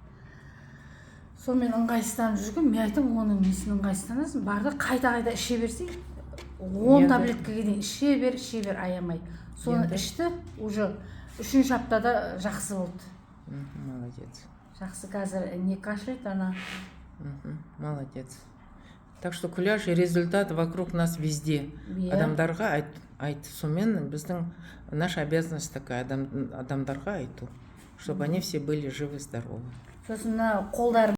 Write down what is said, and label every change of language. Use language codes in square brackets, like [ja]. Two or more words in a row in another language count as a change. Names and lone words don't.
[kk] Сонымен ыңғайсызданып жүрген, мен айтам, оның несін ыңғайсызданасың, барды қайта іше берсей, 10 таблеткаға дейін іше бер, аямай. Соны ішті, уже 3-ші аптада жақсы болды. Молодец. Жақсы, қазір [ru] не кашляет, [kk] ана. Молодец. [ru] Так что Күләш, результат вокруг нас везде. [kk] Адамдарға айт. Сонымен біздің [ru] наша обязанность такая, [kk] адамдарға айту, [ru] чтобы они все были живы-здоровы. [kk] Сосын қолдар